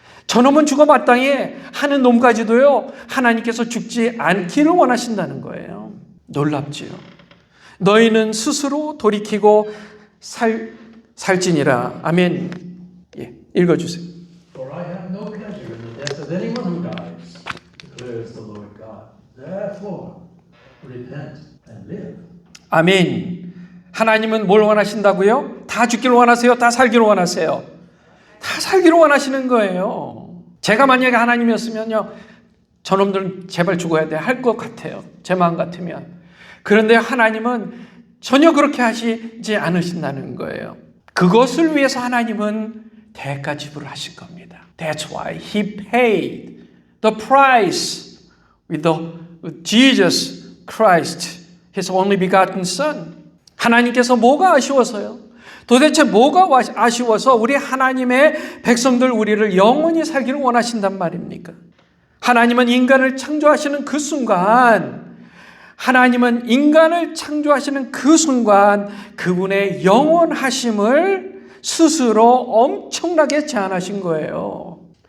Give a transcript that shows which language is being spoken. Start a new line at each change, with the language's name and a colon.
Korean: 저놈은 죽어 마땅히 하는 놈까지도요, 하나님께서 죽지 않기를 원하신다는 거예요. 놀랍지요. 너희는 스스로 돌이키고 살지니라. 아멘. 예, 읽어주세요.
English: For I have no pleasure in the death of anyone who dies, declares the Lord God. Therefore, repent and live.
Korean: 아멘. 하나님은 뭘 원하신다고요? 다 죽기를 원하세요? 다 살기를 원하세요? 다 살기를 원하시는 거예요. 제가 만약에 하나님이었으면요, 저놈들은 제발 죽어야 돼 할 것 같아요. 제 마음 같으면. 그런데 하나님은 전혀 그렇게 하시지 않으신다는 거예요. 그것을 위해서 하나님은 대가 지불을 하신 겁니다.
English: That's why He paid the price with Jesus Christ, His only begotten Son.
Korean: 하나님께서 뭐가 아쉬워서요? 도대체 뭐가 아쉬워서 우리 하나님의 백성들 우리를 영원히 살기를 원하신단 말입니까? 하나님은 인간을 창조하시는 그 순간, 하나님은 인간을 창조하시는 그 순간 그분의 영원하심을 스스로 엄청나게 제한하신 거예요.